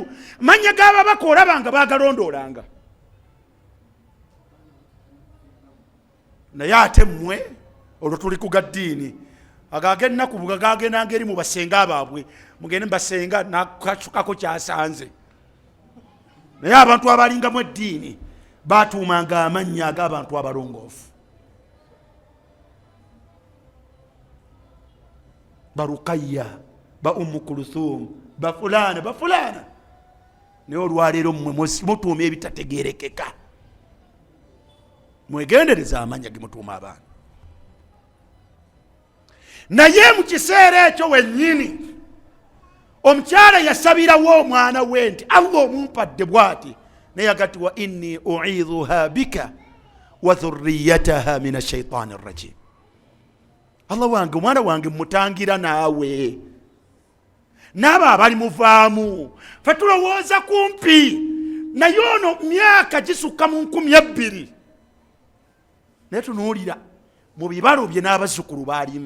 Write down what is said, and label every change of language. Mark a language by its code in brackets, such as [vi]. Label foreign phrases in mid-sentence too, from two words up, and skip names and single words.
[lg] Mannya g'ababaka olabanga bagalondoolanga. Naye ate mmwe olwo tuli ku gaddiini agag'ennaku gagendanga eri mu basenga baabwe, mugende mubasenga nakasukako kyasanze. Naye abantu abalingamu eddiini baatuumanga amannya ag'abantu abalongoofu. Ba Rukayya, ba Ummu Kulthum, ba fulana, ba fulana. Naye olwaleero mmwe mutuuma ebitategeerekeka. Mwegendereza amannya ge mutuuma abaana. Naye mu kiseera ekyo wennyini omukyala yasabirawo omwana we nti Allah omumpadde bw'ati, naye agati [ar] وإني أعيذها بك وذريتها من الشيطان الرجيم. [lg] Allah wange omwana wange mutangira naawe n'abo abali muvaamu. Fe tulowooza kumpi naye ono myaka gisukka mu 2,000, naye tunuulira mu bibalo bye n'abazzukulu baalimu.